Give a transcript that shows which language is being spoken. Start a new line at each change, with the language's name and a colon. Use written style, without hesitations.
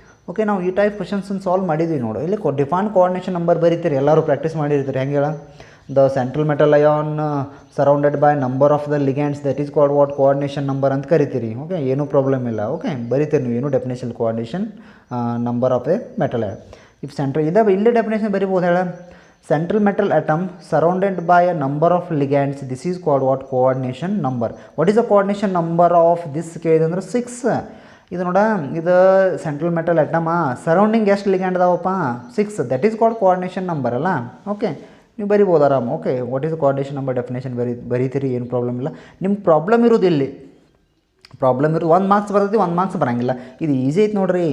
Kannada: Okay, ನಾವು ಈ type ಕ್ವಶನ್ಸನ್ನು solve ಮಾಡಿದ್ವಿ ನೋಡು. ಇಲ್ಲಿ ಡಿಫೈನ್ ಕೋಆರ್ಡಿನೇಷನ್ ನಂಬರ್ ಬರೀತೀರಿ, ಎಲ್ಲರೂ ಪ್ರಾಕ್ಟೀಸ್ ಮಾಡಿರ್ತೀರಿ. ಹೆಂಗೆ ಹೇಳ,
English: the central metal ion surrounded by number of the ligands, that is called what, coordination number
Kannada: ಅಂತ ಕರಿತೀರಿ. ಓಕೆ, ಏನೂ ಪ್ರಾಬ್ಲಮ್ ಇಲ್ಲ. ಓಕೆ, ಬರೀತೀರಿ ನೀವು, ಏನು definition
English: Coordination number of a metal ion. If central
Kannada: ಇಲ್ಲೇ definition ಬರಿಬೋದು ಹೇಳ,
English: central metal atom surrounded by a number of ligands, this is called what, coordination number. What is the coordination number of this case ಅಂದ್ರೆ 6.
Kannada: ಇದು ನೋಡ, ಇದು central metal atom surrounding ಎಷ್ಟು ligand ಅದಾವಪ್ಪ, 6.
English: that is called coordination number
Kannada: ಅಲ್ಲ. Okay, ನೀವು ಬರಿಬೋದು ಆರಾಮ್. Okay,
English: what is coordination number definition
Kannada: ಬರೀತೀರಿ, ಏನು ಪ್ರಾಬ್ಲಮ್ ಇಲ್ಲ. ನಿಮ್ಮ ಪ್ರಾಬ್ಲಮ್ ಇರೋದು ಇಲ್ಲಿ, ಪ್ರಾಬ್ಲಮ್ ಇರೋದು 1 ಮಾರ್ಕ್ಸ್ ಬರ್ತೈತಿ, 1 ಮಾರ್ಕ್ಸ್ ಬರೋಂಗಿಲ್ಲ. ಇದು ಈಸಿ ಐತೆ ನೋಡ್ರಿ.